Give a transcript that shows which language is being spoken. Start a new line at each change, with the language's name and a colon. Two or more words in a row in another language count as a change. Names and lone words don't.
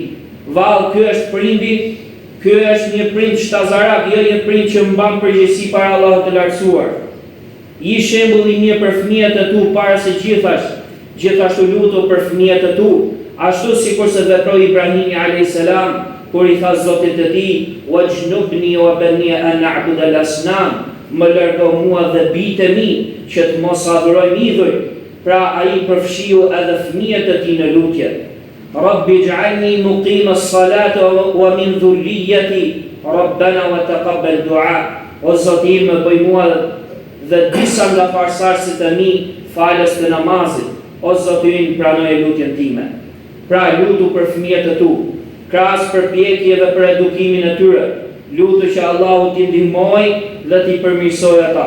Albanian: Vallë, ky është prindi, ky është një prind shtazarak, jo një prind që mban përgjegjësi para Allahut të lartësuar. I shembull i mirë për fëmijët e tu para se gjithashtu lutu për fëmijët e tu, ashtu sikur se veproi Ibrahimi
Arabic: عليه السلام
Albanian: kur i tha Zotit të tij:
Arabic: "واجنبني وبني أن نعبد الأصنام",
Albanian: më largo mua dhe bijtë e mi që të mos adhurojmë idhuj. Pra ai përfshiu edhe fëmijët e tij në lutje.
Arabic: رب اجعلني مقيم الصلاة ومن ذريتي ربنا وتقبل دعاء.
Albanian: O Zoti, më bëj mua dhe disa nga farsarësit e mi falës të namazit. O Zoti, pranoj lutjen time. Pra lutu për fëmijët e tu, krahas përpjekjeve për edukimin e tyre. Lutu që Allahu t'i ndihmoj dhe t'i përmirësoj ata.